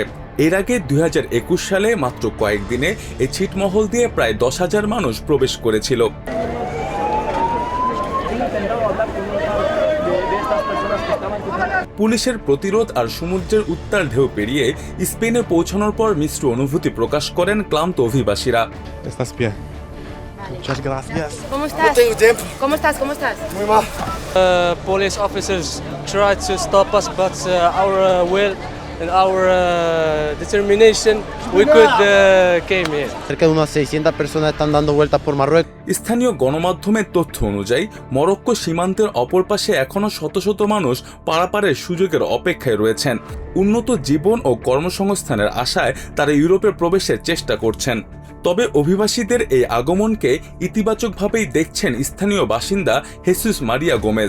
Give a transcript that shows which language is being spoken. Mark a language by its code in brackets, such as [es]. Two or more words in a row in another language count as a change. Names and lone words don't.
[bn] এর আগে 2021 সালে মাত্র কয়েকদিনে এই ছিটমহল দিয়ে প্রায় 10,000 মানুষ প্রবেশ করেছিল। পুলিশের প্রতিরোধ আর সমুদ্রের উত্তাল ঢেউ পেরিয়ে স্পেনে পৌঁছানোর পর মিশ্র অনুভূতি প্রকাশ করেন ক্লান্ত অভিবাসীরা। [en] Police officers tried to stop us, but our will and our determination, we could came here. [es] Cerca de unas 600 personas están dando vueltas por Marruecos. [bn] স্থানীয় গণমাধ্যমের তথ্য অনুযায়ী মরক্কো সীমান্তের অপর পাশে এখনও শত শত মানুষ পারাপারের সুযোগের অপেক্ষায় রয়েছেন। উন্নত জীবন ও কর্মসংস্থানের আশায় তারা ইউরোপে প্রবেশের চেষ্টা করছেন। তবে অভিবাসীদের এই আগমনকে ইতিবাচকভাবেই দেখছেন স্থানীয় বাসিন্দা হেসুস মারিয়া গোমেজ।